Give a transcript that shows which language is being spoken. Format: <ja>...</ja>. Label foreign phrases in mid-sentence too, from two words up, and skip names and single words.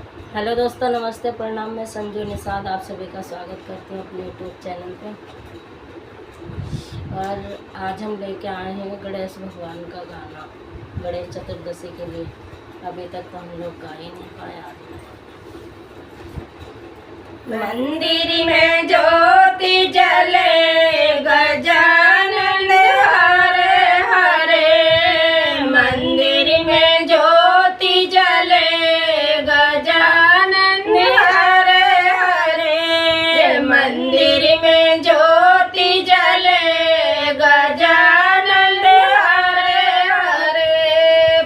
<hi>हेलो दोस्तों, नमस्ते, प्रणाम। मैं संजू निषाद आप सभी का स्वागत करती हूँ अपने यूट्यूब चैनल पे। और आज हम लेके आए हैं गणेश भगवान का गाना गणेश चतुर्दशी के लिए। अभी तक तो हम लोग गा ही नहीं पाए। मंदिर में ज्योति जले गजानन हरे हरे, मंदिर में ज्योति जले गजानन हरे हरे, मंदिर में ज्योति जले गजानन हरे हरे।</hi>